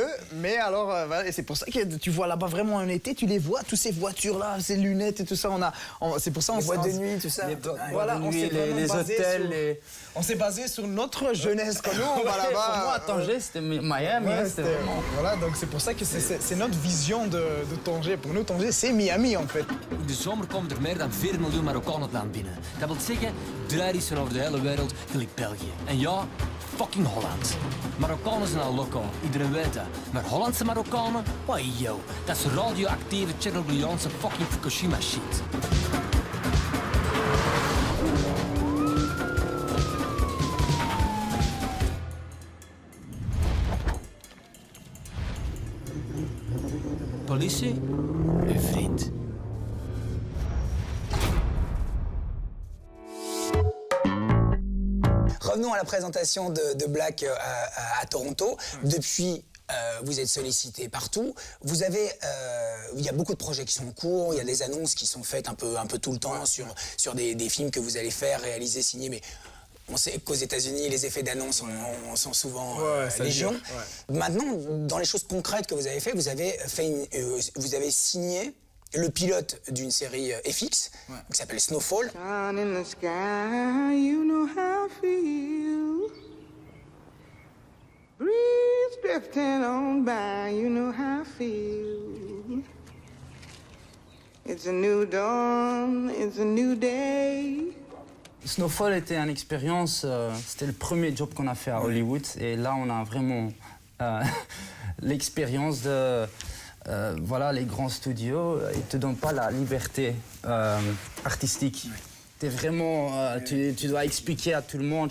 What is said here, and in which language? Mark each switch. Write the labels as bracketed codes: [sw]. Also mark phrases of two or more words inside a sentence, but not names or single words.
[fr] Mais alors, voilà, et c'est pour ça que tu vois là-bas vraiment en été, tu les vois, toutes ces voitures-là, ces lunettes et tout ça. C'est pour ça les boîtes de nuit, tout ça. Voilà, les hôtels. On s'est basé sur notre jeunesse. Quand nous, on va là-bas. Pour moi, à Tanger, c'était Miami. C'était vraiment... Voilà, donc c'est pour ça que c'est notre vision de Tanger. Pour nous, Tanger, c'est Miami, en fait. [nl] De zomer komen er meer dan 4 miljoen Marokkanen het land binnen. Dat wil zeggen, draaien over de hele wereld, gelijk België. En ja, fucking Holland. Marokkanen zijn al loco, iedereen weet dat. Maar Hollandse Marokkanen, [en] why yo, [nl] dat is radioactieve Tjernobyliaanse fucking Fukushima shit. Politie, uw vriend. [fr] Revenons à la présentation de Black à Toronto. Depuis, vous êtes sollicité partout. Vous avez, il y a beaucoup de projets qui sont en cours. Il y a des annonces qui sont faites un peu tout le temps sur des films que vous allez faire, réaliser, signer. Mais on sait qu'aux États-Unis, les effets d'annonce sont souvent légion. Maintenant, dans les choses concrètes que vous avez fait, vous avez signé le pilote d'une série FX qui s'appelle Snowfall. [en] Sun in the sky, you know how I feel. Breeze drifting on by, you know how I feel. It's a new dawn, it's a new day. [fr] Snowfall était une expérience, c'était le premier job qu'on a fait à Hollywood. Et là, on a vraiment l'expérience de... voilà, les grands studios, ils ne te donnent pas la liberté artistique. T'es vraiment, tu dois expliquer à tout le monde.